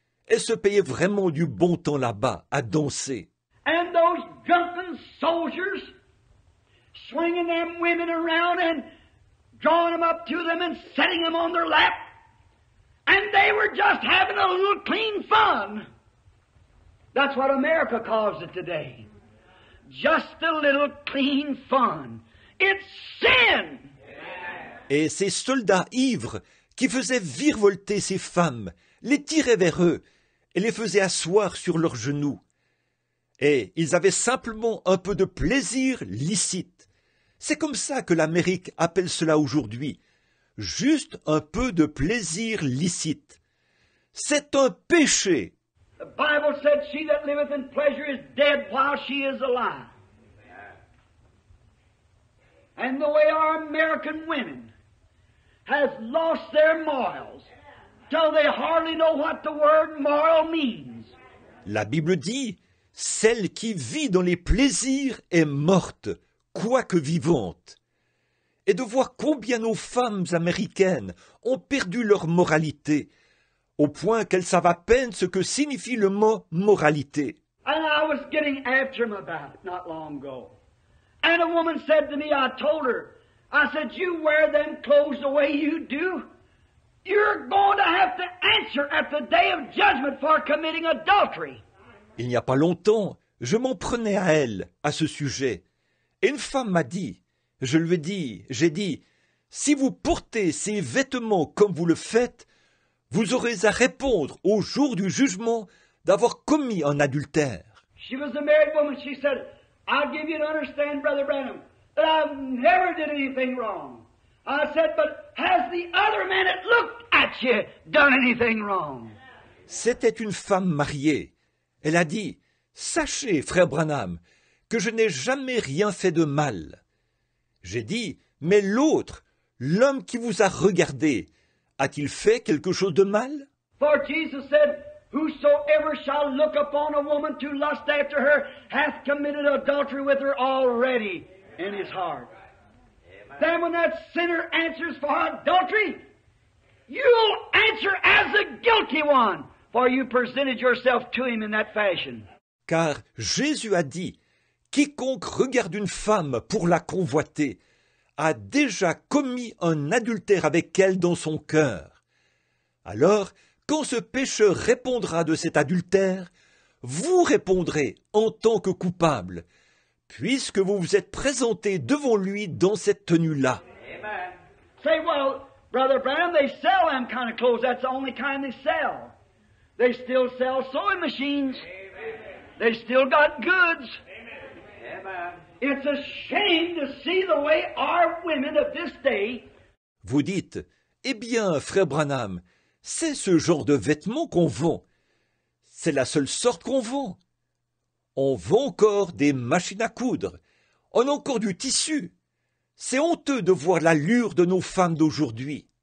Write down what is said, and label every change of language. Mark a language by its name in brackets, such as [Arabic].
[French] Elles se payaient vraiment du bon temps là-bas, à danser. [English] And those drunken soldiers swinging them women around and drawing them up to them and setting them on their lap. And they were just having a little clean fun. That's what America calls it today. Just a little clean fun. It's sin. [French] Et ces soldats ivres qui faisaient virevolter ces femmes, les tiraient vers eux et les faisaient asseoir sur leurs genoux. Et ils avaient simplement un peu de plaisir licite. C'est comme ça que l'Amérique appelle cela aujourd'hui. Juste un peu de plaisir licite. C'est un péché. [English] The Bible said, "She that liveth in pleasure is dead while she is alive." And the way our American women has lost their morals till they hardly know what the word moral means. [French] La Bible dit, celle qui vit dans les plaisirs est morte, quoique vivante. Et de voir combien nos femmes américaines ont perdu leur moralité, au point qu'elles savent à peine ce que signifie le mot moralité. [English] And I was getting after him about it not long ago. And a woman said to me, I told her, I said, you wear them clothes the way you do, you're going to have to answer at the day of judgment for committing adultery. [French] Il n'y a pas longtemps, je m'en prenais à elle, à ce sujet. Et une femme m'a dit, j'ai dit, si vous portez ces vêtements comme vous le faites, vous aurez à répondre au jour du jugement d'avoir commis un adultère. [English] She was a married woman. She said, I'll give you to understand, Brother Branham, that I never did anything wrong. I said, but has the other man that looked at you done anything wrong? [French] C'était une femme mariée. Elle a dit, sachez, frère Branham, que je n'ai jamais rien fait de mal. J'ai dit, mais l'autre, l'homme qui vous a regardé, a-t-il fait quelque chose de mal? [English] For Jesus said, whosoever shall look upon a woman to lust after her hath committed adultery with her already in his heart. Then when that sinner answers for adultery, you'll answer as the guilty one, for you presented yourself to him in that fashion. [French] Car Jésus a dit, quiconque regarde une femme pour la convoiter a déjà commis un adultère avec elle dans son cœur. Alors, quand ce pécheur répondra de cet adultère, vous répondrez en tant que coupable, puisque vous vous êtes présenté devant lui dans cette tenue-là. [English] Amen. Say, well, Brother Branham, they sell them kind of clothes. That's the only kind they sell. They still sell sewing machines. They still got goods. Amen. It's a shame to see the way our women of this day. [French] Vous dites, eh bien, frère Branham, c'est ce genre de vêtements qu'on vend. C'est la seule sorte qu'on vend. On vend encore des machines à coudre. On a encore du tissu. C'est honteux de voir l'allure de nos femmes d'aujourd'hui.